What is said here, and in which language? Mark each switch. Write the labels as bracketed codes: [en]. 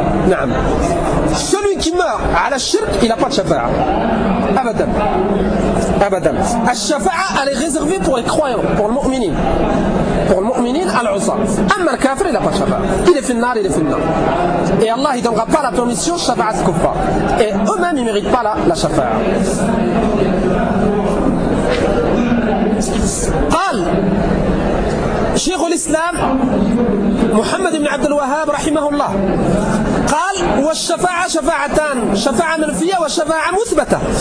[ar] نعم [fr] celui qui meurt [ar] على الشرك إلا [fr] pas de [ar] شفاعة أبدا أبدا. الشفاعة [fr] elle est réservée pour les [ar] croyants [fr] pour les [ar] مؤمنين pour les مؤمنين على العصاة أما الكافر إلا pas de شفاعة إلا في النار إلا في النار. [fr] Et Allah ne donnera pas la permission de shafa'a ce kuffar. Et eux-mêmes, ils ne méritent pas la shafa'a. [ar] قال شيخ الإسلام محمد بن عبد الوهاب رحمه الله قال والشفاعة شفاعتان شفاعة منفية وشفاعة مثبتة.